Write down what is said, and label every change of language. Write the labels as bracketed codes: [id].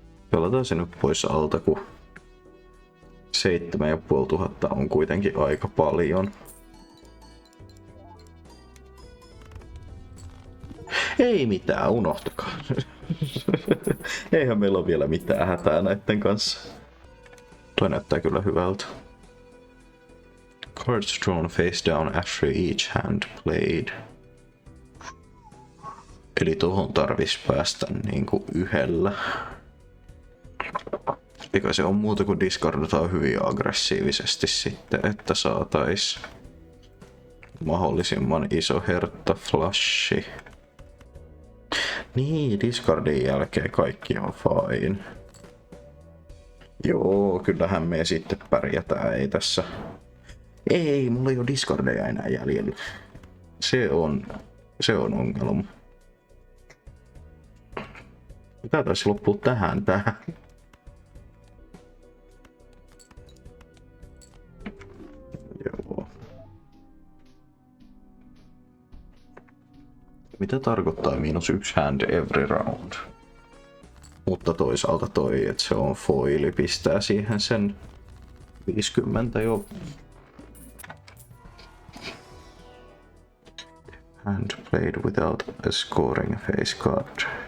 [fi] Pelataan se nyt pois alta, kun 7500 on kuitenkin aika paljon. Ei mitään, unohtakaa. Eihän meillä ole vielä mitään hätää näitten kanssa. Toi näyttää kyllä hyvältä. [en] Cards drawn face down after each hand played. [fi] Eli tohon tarvis päästä niinku yhdellä. Eikä se on muuta kuin discardataan hyvin aggressiivisesti sitten, että saatais mahdollisimman iso hertta flashi. Niin, discardin jälkeen kaikki on fine. Joo, kyllähän me sitten pärjätään, ei tässä. Ei, mulla ei ole discardeja enää jäljellä. Se on ongelma. Tää taisi loppua tähän. Joo. Mitä tarkoittaa -1 hand every round? Mutta toisaalta toi, että se on foili, pistää siihen sen 50 jo. [en] Hand played without a scoring face card.